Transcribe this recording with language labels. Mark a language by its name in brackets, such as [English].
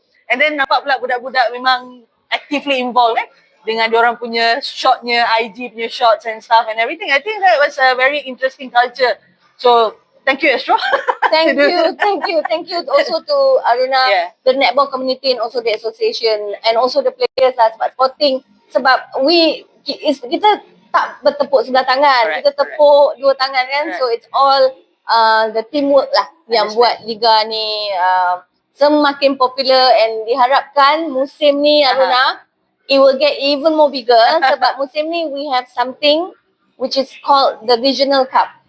[Malay] And then nampak pula budak-budak memang actively involved kan, dengan diorang punya shotnya, IG punya shots and stuff and everything. [English] I think that was a very interesting culture. So thank you, Astro. Thank you also to Aruna, the netball community, and also the association, and also the players lah, sebab sporting. [Malay] Sebab kita tak bertepuk sebelah tangan, kita tepuk dua tangan kan. [English] So it's all the teamwork lah yang buat liga ni semakin popular, and diharapkan musim ni Aruna it will get even more bigger sebab musim ni we have something which is called the Regional Cup.